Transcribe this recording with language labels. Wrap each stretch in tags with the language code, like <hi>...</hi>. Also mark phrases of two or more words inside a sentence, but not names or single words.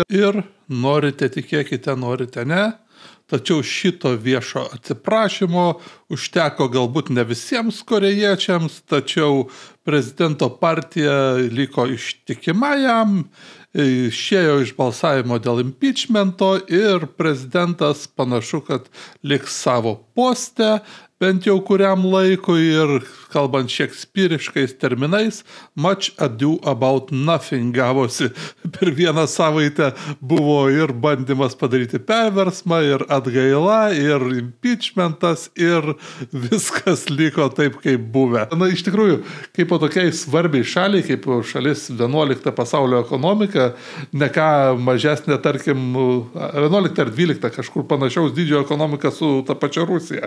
<lt>Ir norite tikėkite, norite ne, tačiau šito viešo atsiprašymo užteko galbūt ne visiems korėjiečiams, tačiau prezidento partija liko ištikima jam, išėjo iš balsavimo dėl impeachmento ir prezidentas panašu, kad liks savo poste bent jau kuriam laikui ir kalbant šekspyriškais terminais,</lt> <en>much ado about nothing</en> <lt>gavosi. Per vieną savaitę buvo ir bandymas padaryti perversmą, ir atgaila, ir impeachmentas, ir viskas liko taip, kaip buvę. Na, iš tikrųjų, kaip po tokiai svarbiai šaliai, kaip šalis 11 pasaulio ekonomika, ne ką mažesnė, tarkim, 11 ar 12 kažkur panašiaus dydžio ekonomika su ta pačia Rusija.</lt>